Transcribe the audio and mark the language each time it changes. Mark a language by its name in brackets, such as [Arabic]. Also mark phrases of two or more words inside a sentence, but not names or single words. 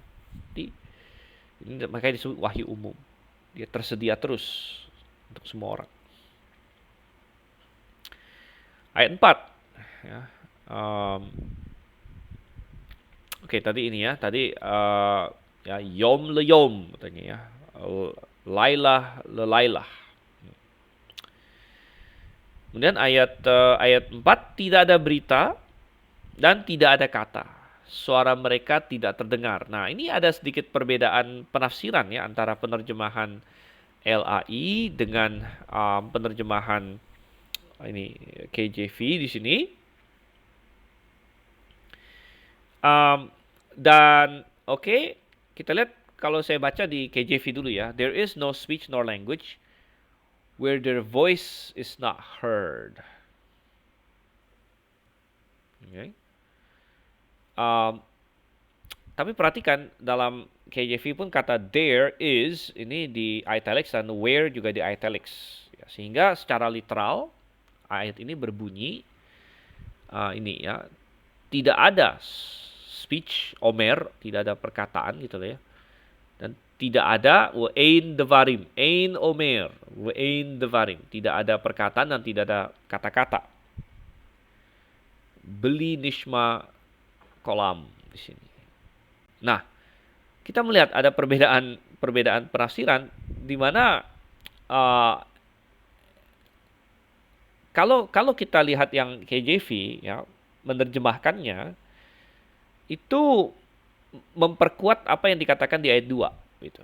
[Indonesian] Ini makanya disebut wahyu umum. Dia tersedia terus untuk semua orang. Ayat 4. Ya. Oke, tadi ini ya. Tadi ya [Hebrew] יום ליום [Indonesian] katanya ya. [Hebrew] לילה ללילה. [Indonesian] Kemudian ayat 4, tidak ada berita dan tidak ada kata. Suara mereka tidak terdengar. Nah, ini ada sedikit perbedaan penafsiran ya antara penerjemahan LAI dengan penerjemahan ini KJV di sini. Dan oke, kita lihat kalau saya baca di KJV dulu ya. [English] There is no speech nor language where their voice is not heard. [Indonesian] Okay. Tapi perhatikan dalam KJV pun kata [English] there is [Indonesian] ini di italics dan where juga di italics. Ya, sehingga secara literal ayat ini berbunyi ini ya, tidak ada speech omer, tidak ada perkataan gitu ya. Dan tidak ada [Hebrew] ואין דברים, אין אומר, ואין דברים, [Indonesian] tidak ada perkataan dan tidak ada kata-kata. [Hebrew] בלי נשמע קולם di sini. [Indonesian] Nah, kita melihat ada perbedaan penafsiran di mana kalau kita lihat yang KJV ya, menerjemahkannya itu memperkuat apa yang dikatakan di ayat 2 gitu.